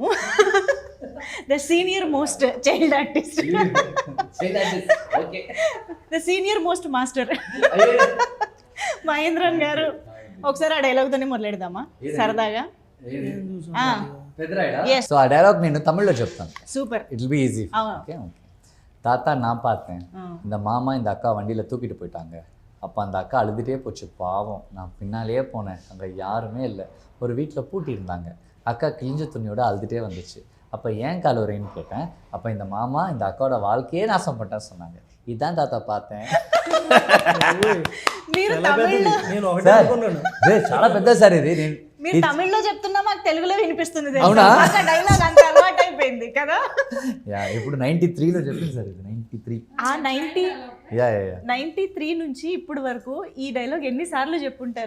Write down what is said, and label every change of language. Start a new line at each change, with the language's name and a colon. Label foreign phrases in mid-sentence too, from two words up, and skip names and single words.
English: the senior most child artist, the senior most master Mahendran గారు.
Telugu: ఒకసారి ఆ డైలాగ్తోనే మొదలెడదామా సరదాగా? సో ఆ డైలాగ్ నేను తమిళ్లో చెప్తాను. సూపర్,
English: it will be easy. okay okay.
Tamil: தாத்தா நான் பார்த்தேன், இந்த மாமா இந்த அக்கா வண்டியில் தூக்கிட்டு போயிட்டாங்க. அப்போ அந்த அக்கா அழுதுகிட்டே போச்சு, பாவம். நான் பின்னாலேயே போனேன், அங்கே யாருமே இல்லை. ஒரு வீட்டில் பூட்டி இருந்தாங்க. அக்கா கிழிஞ்ச துணியோட அழுதுகிட்டே வந்துச்சு. அப்போ ஏன் கால் வரேன்னு கேட்டேன். அப்போ இந்த மாமா இந்த அக்காவோட வாழ்க்கையே நாசம் பண்ணிட்டேன்னு சொன்னாங்க. இதுதான் தாத்தா பார்த்தேன்.
Telugu: చాలా పెద్ద సార్ ఇది. మీరు తమిళ్లో చెప్తున్నా మాకు తెలుగులో వినిపిస్తుంది. అవునా? డైలాగ్ అంత అలవాటు అయిపోయింది కదా. ఇప్పుడు 93లో చెప్పింది సార్, ఇది 93. ఆ 93 నుంచి ఇప్పుడు వరకు ఈ డైలాగ్ ఎన్నిసార్లు చెప్పుంటారు?